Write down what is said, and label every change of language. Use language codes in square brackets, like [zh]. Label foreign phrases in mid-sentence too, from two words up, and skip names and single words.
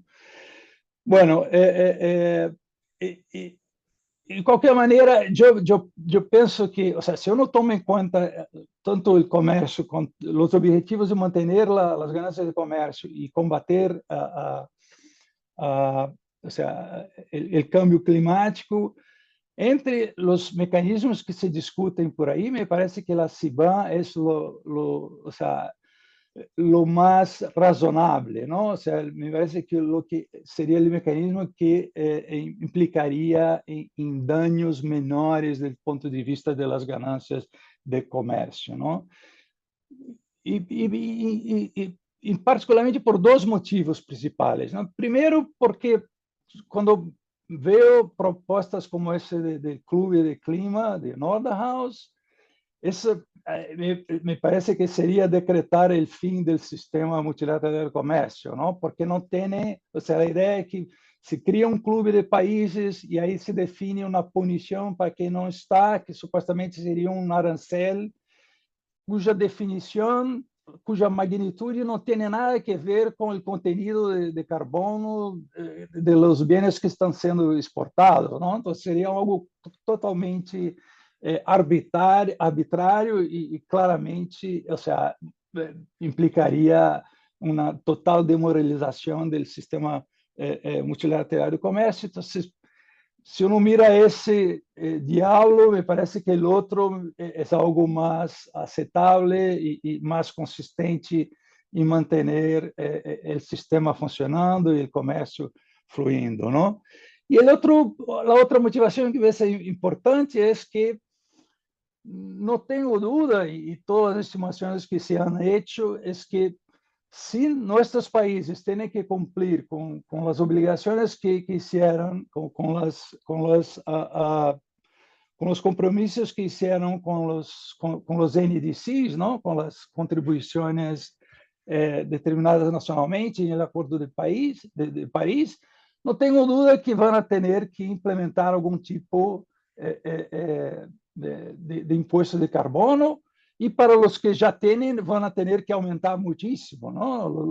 [pt] Bueno, de qualquer maneira, eu penso que, ou seja, se eu não tomo em conta tanto o comércio, os objetivos de manter as ganâncias de comércio e combater ou seja, o câmbio climático, entre os mecanismos que se discutem por aí, me parece que a CBAM é [es] o sea, lo más razonable, ¿no? O sea, me parece que lo que sería el mecanismo que implicaría en daños menores desde el punto de vista de las ganancias de comercio, ¿no? Y particularmente por dos motivos principales, ¿no? Primero, porque cuando veo propuestas como ese del Club de Clima de Nordhaus, [pt] isso me parece que seria decretar o fim do sistema multilateral de comércio, não? Porque não tem, ou seja, a ideia é que se cria um clube de países e aí se define uma punição para quem não está, que supostamente seria um arancel, cuja definição, cuja magnitude não tem nada a ver com o conteúdo de carbono de [es] los bienes [pt] que estão sendo exportados, não? Então seria algo totalmente arbitrário e claramente, ou seja, implicaria uma total demoralização do sistema multilateral de comércio. Então, [es] se uno mira [pt] esse diálogo, me parece que o outro é algo mais aceitável e mais consistente em manter o sistema funcionando e o comércio fluindo, não? E a outra motivação que vai ser importante é que não tenho dúvida, e todas as estimações que [es] se han hecho, [pt] é que se nossos países têm que cumprir com as obrigações que hicieron, com os compromissos que hicieron com os NDCs, não? Com as contribuições determinadas nacionalmente no Acordo de Paris, não tenho dúvida que vão ter que implementar algum tipo de [es] impuesto de carbono, [pt] e para os que já têm, vão ter que aumentar muitíssimo, não?